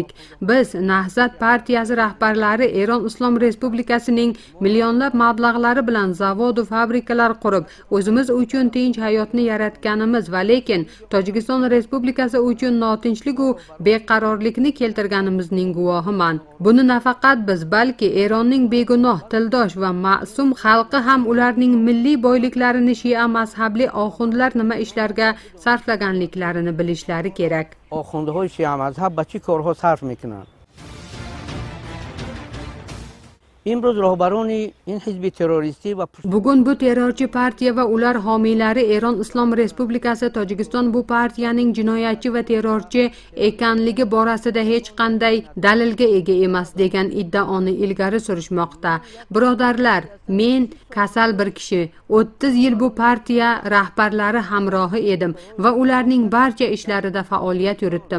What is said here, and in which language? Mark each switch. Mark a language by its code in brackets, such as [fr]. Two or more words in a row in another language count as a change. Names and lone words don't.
[uz] Biz Nahzat partiyasi rahbarlari Eron Islom Respublikasining millionlab mablag'lari bilan zavod va fabrikalar qurib, o'zimiz uchun tinch hayotni yaratganimiz va lekin Tojikiston Respublikasi uchun notinchlik va beqarorlikni keltirganimizning guvohiman. Buni nafaqat biz, balki Eronning begunoh, tildosh va ma'sum xalqi ham ularning milliy boyliklarini Shia mazhabli oxundlar nima ishlarga sarflaganliklarini bilishlari kerak. [fa] آخوندهای شیعه مذهب به چه کارها صرف میکنند؟ امروز راهبران این حزب تروریستی و [uz] Bugun bu terrorchi partiya va ular homiylari Eron Islom Respublikasi Tojikiston bu partiyaning jinoyatchi va terrorchi ekanligi borasida hech qanday dalilga ega emas degan iddaoni ilgari surishmoqda. Birodarlar, men kasal bir kishi, 30 yil bu partiya rahbarlari hamrohi edim va ularning barcha ishlarida faoliyat yuritdim.